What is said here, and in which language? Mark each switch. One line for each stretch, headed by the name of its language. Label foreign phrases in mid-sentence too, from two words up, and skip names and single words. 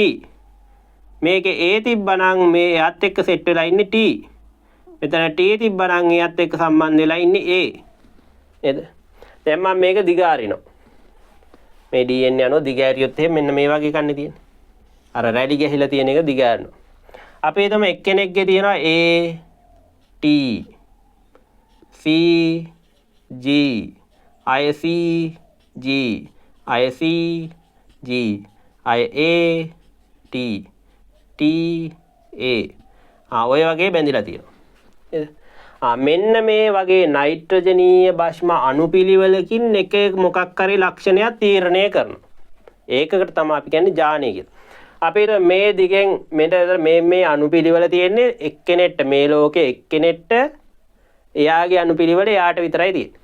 Sinhala: මේකේ A තිබ්බනම් මේ එයත් එක්ක සෙට් වෙලා ඉන්නේ T. මෙතන T තිබ්බනම් එයත් එක්ක සම්බන්ධ වෙලා ඉන්නේ A. නේද? දැන් මම මේක දිගාරිනවා. මේ DNA අණුව දිගෑරියොත් එහෙම මෙන්න මේ වගේ කන්නේ තියෙන්නේ. අර රැලි ගහලා තියෙන එක දිගාරනවා. අපි හිතමු එක්කෙනෙක්ගේ තියෙනවා A T C G I C G I C G I A T T A ඔය වගේ බැඳිලා තියෙනවා. මෙන්න මේ වගේ නයිට්‍රජනීය භස්ම අණුපිළිවෙලකින් එක මොකක් හරි ලක්ෂණයක් තීරණය කරනවා. ඒකකට තමයි අපි කියන්නේ ජානය කියලා. අපිට මේ දිගෙන් මෙතන මේ අණුපිළිවෙල තියෙන්නේ එක්කෙනෙක්ට මේ ලෝකේ එක්කෙනෙක්ට එයාගේ අණුපිළිවෙල එයාට විතරයි තියෙන්නේ.